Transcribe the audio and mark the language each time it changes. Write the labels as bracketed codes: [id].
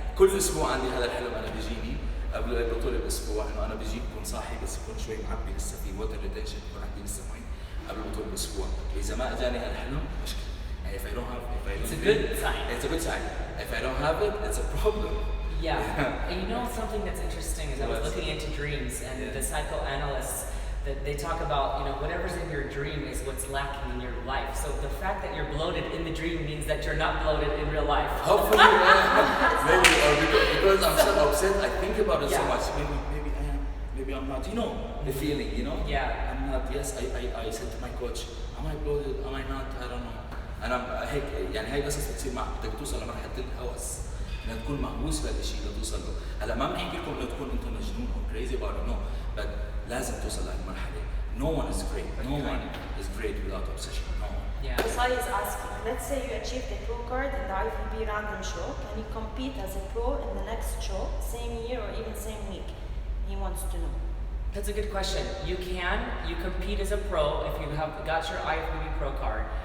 [ar] كل اسبوع عندي هذا الحلم انا بيجيني قبل البطوله باسبوع انه انا بجي بكون صاحي بس بكون شوي معبي لسه في ووتر ريتنشن بكون عندي لسه مي قبل البطوله باسبوع. واذا ما اجاني هذا الحلم مشكله. يعني [en] if I don't have It's a good sign. It's a good sign. If I don't have it, it's a problem. yeah. And you know something that's interesting is I was Yes. looking into dreams and Yeah. the psychoanalysts that they talk about, you know, whatever's in your dream is what's lacking in your life. So the fact that you're bloated in the dream means that you're not bloated in real life. Hopefully, maybe or because I'm so upset, I think about it so Yeah. much. Maybe I am, maybe I'm not. You know the feeling, you know. Yeah. I'm not. Yes, I said to my coach, am I bloated? Am I not? I don't know. [ar] أنا هيك يعني هاي القصص بتصير معك بدك توصل لمرحلة الهوس إنك تكون مهووس بهالشيء لتوصل له. هلا ما بنحكي لكم إنه تكون أنت مجنون أو [en] crazy about it, no. But [ar] لازم توصل لهالمرحلة. [en] No one is great. No one is great without obsession. No one. Yeah. Qusay is asking, let's say you achieved a pro card in the IFBB random show. Can you compete as a pro in the next show, same year or even same week? He wants to know. That's a good question. You can. You compete as a pro if you have got your IFBB pro card.